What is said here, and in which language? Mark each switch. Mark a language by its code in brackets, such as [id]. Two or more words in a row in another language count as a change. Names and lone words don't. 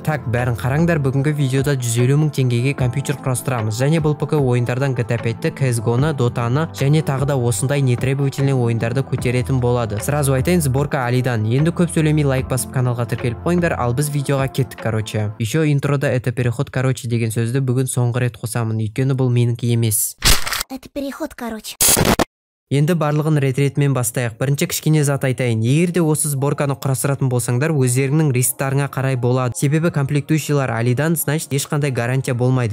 [kk] Так, бәрін қараңдар, бүгінгі видеода 150 мың теңгеге компьютер құрастырамыз. Және бұл ПК ойындардан GTA 5-ті, CSGO-ны, Dota-ны және тағы да осындай нетребовательный ойындарды көтеретін болады. Сразу айтайын, сборка Алидан. Енді көп сөйлемей лайк басып каналға тіркеліп қойыңдар, ал біз видеоға кеттік, короче. [ru] Еще интрода это переход, [kk] короче деген сөзді бүгін соңғы рет қосамын, өйткені бұл менікі емес. [ru] Это переход, короче. [kk] Енді барлығын рет-ретмен бастайық. Бірінші кішкене зат айтайын. Егер де осы сборканы құрастыратын болсаңдар, өздеріңнің рисктарыңа қарай болады. Себебі комплектующийлар Алидан, значит, ешқандай гарантия болмайды.